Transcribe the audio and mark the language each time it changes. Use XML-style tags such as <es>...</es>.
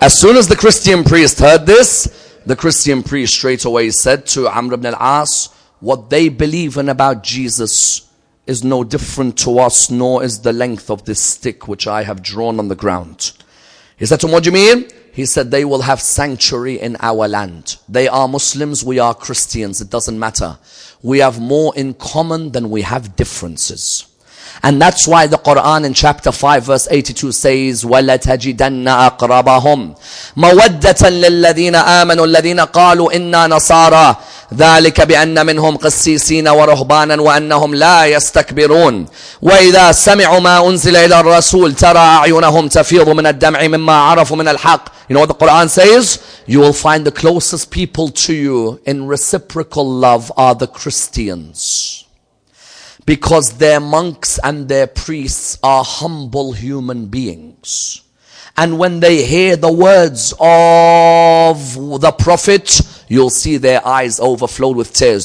<en>As soon as the Christian priest heard this, the Christian priest straight away said to Amr ibn al-As, what they believe in about Jesus is no different to us, nor is the length of this stick which I have drawn on the ground. He said to him, what do you mean? He said, they will have sanctuary in our land. They are Muslims, we are Christians, it doesn't matter. We have more in common than we have differences. And that's why the Quran in chapter 5 verse 82 says,</en> <ar>وَلَتَجِدَنَّ أَقْرَبَهُمْ مَوَدَّةً لِلَّذِينَ آمَنُوا الَّذِينَ قَالُوا إِنَّا نَصَارَى ذلك بأن منهم قسيسين ورهبانا وأنهم لا يستكبرون وإذا سمعوا ما أنزل إلى الرسول ترى أعينهم تفيض من الدمع مما عرفوا من الحق.</ar> <en>You know what the Quran says? You will find the closest people to you in reciprocal love are the Christians, because their monks and their priests are humble human beings. And when they hear the words of the Prophet, you'll see their eyes overflowed with tears.</en>